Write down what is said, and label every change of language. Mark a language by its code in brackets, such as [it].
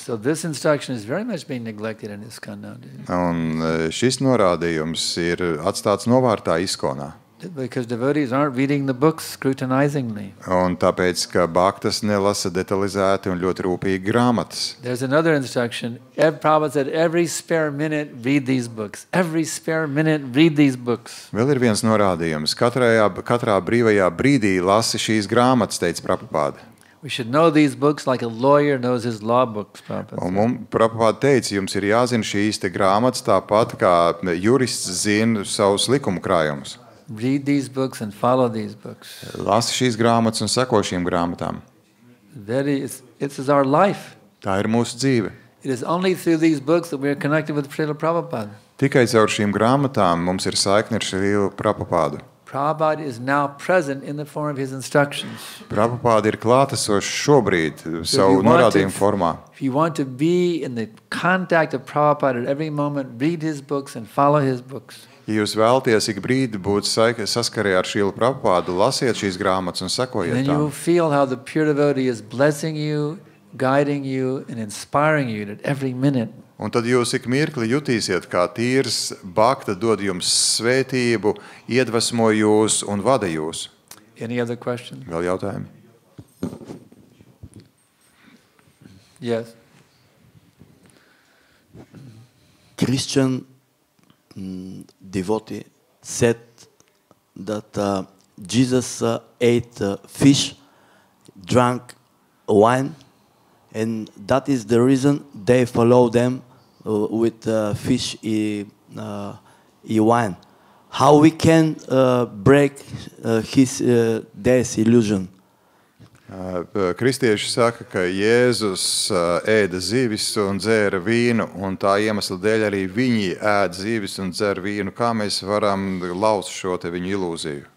[en] So this instruction is very much being neglected in ISKCON nowadays. [lv] Un šis norādījums ir atstāts novārtā ISKCONā. [en] Because devotees aren't reading the books scrutinizingly. [lv] Un tāpēc, ka bhaktas nelasa detalizēti un ļoti rūpīgi grāmatas. [en] There's another instruction. Prabhupada said, every spare minute, read these books. Every spare minute, read these books. [lv] Vēl ir viens norādījums. Katrā brīvajā brīdī lasi šīs grāmatas, teica Prabhupāda. [en] We should know these books like a lawyer knows his law books, Prabhupada said. [lv] Prabhupāda teica, jums ir jāzina šīs te grāmatas tāpat, kā jurists zina savus likumu krājumus. [en] Read these books and follow these books. [lv] Lasi šīs grāmatas un seko šīm grāmatām. [en] It's our life. [lv] Tā ir mūsu dzīve. [en] It is only through these books that we are connected with Srila Prabhupada. [lv] Tikai caur šīm grāmatām mums ir saikne ar Srilu Prabhupādu. [en] Prabhupada is now present in the form of his instructions. [lv] Prabhupāda ir klātesošs šobrīd savu norādījumu formā. [en] If you want to be in the contact of Prabhupada at every moment, read his books and follow his books. [lv] Ja jūs vēlaties ik brīdi būt saskarē ar Srilu Prabhupādu, lasiet šīs grāmatas un [en] And [lv] sekojiet [en] then you will [lv] tām. [en] feel how the pure devotee is blessing you, guiding you, and inspiring you at every minute. [lv] Un tad jūs ik mirkli jutīsiet, kā tīrs bhakta dod jums svētību, iedvesmo jūs un vada jūs. [en] Any other questions? [lv] Vēl jautājumi? [en] Yes. Christian devotee said that Jesus ate fish, drank wine, and that is the reason they follow them with fish and wine. How we can break his disillusion? [lv] Kristieši saka, ka Jēzus ēda zivis un dzēra vīnu, un tā iemesla dēļ arī viņi ēd zivis un dzer vīnu. Kā mēs varam lauzt šo te viņu ilūziju?